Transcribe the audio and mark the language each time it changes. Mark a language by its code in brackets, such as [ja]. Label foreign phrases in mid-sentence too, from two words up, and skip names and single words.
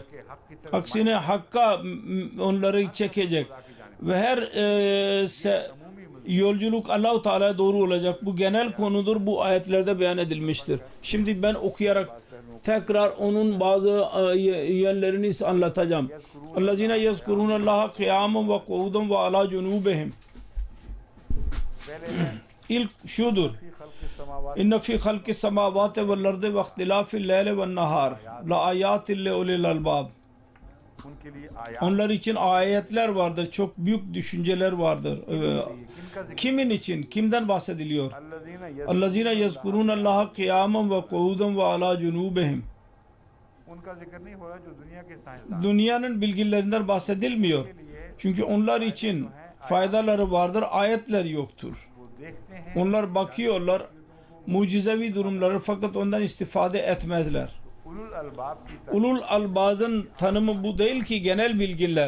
[tr] Aksine hakka onları çekecek. Ve her yolculuk Allah-u Teala'ya doğru olacak. Bu genel konudur. Bu ayetlerde beyan edilmiştir. Şimdi ben okuyarak tekrar onun bazı yönlerini anlatacağım. [ar] اَلَّذِينَ يَذْكُرُونَ اللّٰهَ قِيَامًا وَقُعُودًا وَعَلَى جُنُوبِهِمْ. [tr] İlk şudur. [ar] اِنَّ فِي خَلْقِ السَّمَاوَاتِ وَالْأَرْضِ وَاخْتِلَافِ اللَّيْلِ وَالنَّهَارِ لَآيَاتٍ لِأُولِي الْأَلْبَابِ. [tr] Onlar için ayetler vardır. Çok büyük düşünceler vardır. Kimin için? Kimden bahsediliyor? [ar] اَلَّذِينَ يَذْكُرُونَ اللّٰهَ قِيَامًا وَقُعُودًا وَعَلَى جُنُوبِهِمْ. [tr] Dünyanın bilgilerinden bahsedilmiyor. Çünkü onlar için faydaları vardır, ayetler yoktur. Onlar bakıyorlar, mucizevi durumları, fakat ondan istifade etmezler. Ulul albazın tanımı bu değil ki genel bilgiler.